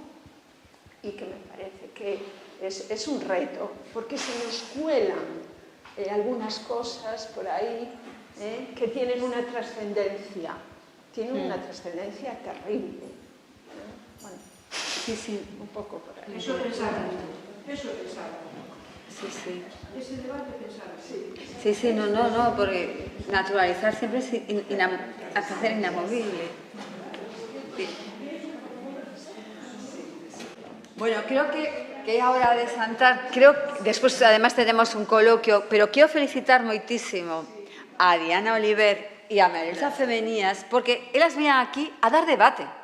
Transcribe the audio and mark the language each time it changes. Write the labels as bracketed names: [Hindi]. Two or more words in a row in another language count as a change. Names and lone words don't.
[Spanish] Y que me parece que es un reto, porque se nos cuelan algunas cosas por ahí que tienen una trascendencia, terrible. Bueno, sí. un poco por ahí. Eso pensaba. Sí. Ese debate pensaba. Sí, no, porque naturalizar siempre es hacer inamovible. Sí. [Galician] Bueno, creo que é a hora de santar. Creo que despois, además, [Spanish] tenemos un coloquio, [Galician] pero quero felicitar moitísimo a Diana Oliver e a Marilza Femenías, porque elas viñan aquí a dar debate.